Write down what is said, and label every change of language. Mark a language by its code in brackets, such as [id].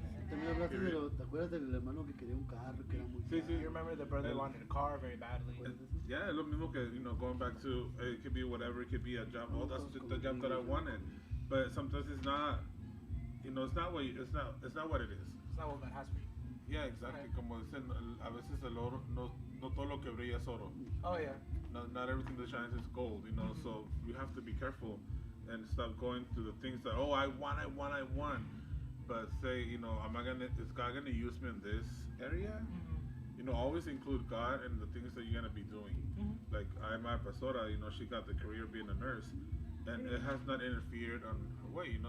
[es] También hablaste ¿te acuerdas del hermano que quería un carro, que era muy Sí, sí. [en] You remember the brother wanted a car very badly. Yeah, [es] es lo mismo que, [en] going back to, it could be whatever, it could be a job. Oh, that's the job that I wanted. But sometimes it's not, it's not what it's not what it is. It's not what God has for you. Yeah, exactly. [es] Como dicen, a veces el oro, no todo lo que brilla es oro. [en] Oh yeah. Not everything that shines is gold, so you have to be careful and stop going to the things that, I want. But say, is God gonna use me in this area? Always include God in the things that you're gonna be doing. Like my pastora, she got the career being a nurse, and it has not interfered on her way.